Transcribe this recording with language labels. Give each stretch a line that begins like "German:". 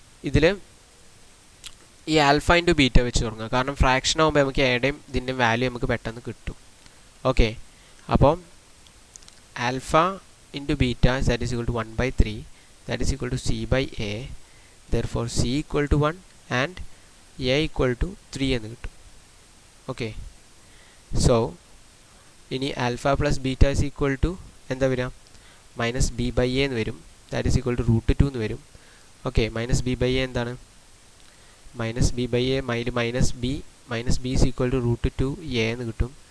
Malayalam: ഇതിൽ ഈ alpha into beta വെച്ച് തുടങ്ങുക, കാരണം ഫ്രാക്ഷൻ ആകുമ്പോൾ നമുക്ക് എയുടെയും ഇതിൻ്റെ വാല്യൂ നമുക്ക് പെട്ടെന്ന് കിട്ടും.
English: Okay, അപ്പം alpha into beta that is equal to 1/3 that is equal to c/a. therefore c equal to 1 and a equal to 3 എന്ന് കിട്ടും. Okay, so ഇനി alpha plus beta is equal to
Malayalam: എന്താ വരിക
English: -b/a എന്ന് വരും. That is equal to √2 എന്ന് വരും. ഓക്കെ, -b/a എന്താണ് -b/a -b is equal to √2 a
Malayalam: എന്ന് കിട്ടും.